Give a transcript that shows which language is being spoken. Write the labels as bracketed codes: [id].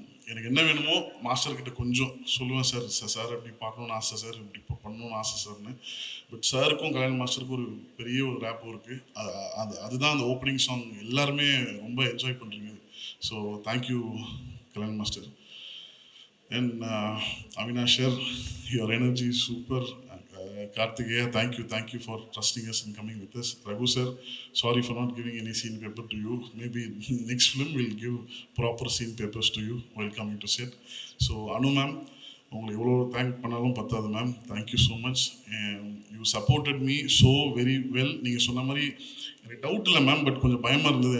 [ta] எனக்கு என்ன வேணுமோ மாஸ்டர்கிட்ட கொஞ்சம் சொல்லுவேன் சார், சார் இப்படி பார்க்கணுன்னு ஆசை சார், இப்படி பண்ணணும்னு ஆசை சார்னு. பட் சாருக்கும் கல்யாண் மாஸ்டருக்கும் ஒரு பெரிய ஒரு ரேப் இருக்குது. அதுதான் அந்த ஓப்பனிங் சாங் எல்லாருமே ரொம்ப என்ஜாய் பண்ணுறீங்க. [en] So thank you Kalyan master. And Avinash sir, your energy is super. Karthikeya, thank you for trusting us and coming with us. Raghu sir, sorry for not giving any scene paper to you. Maybe next film we'll give proper scene papers to you while coming to set. So Anu ma'am, [ta] உங்களை எவ்வளோ thank பண்ணாலும் பத்தாது ma'am. [en] Thank you so much. You supported me so very well. [ta] நீங்கள் சொன்ன மாதிரி எனக்கு doubt இல்லை ma'am, but கொஞ்சம் பயமாக இருந்தது.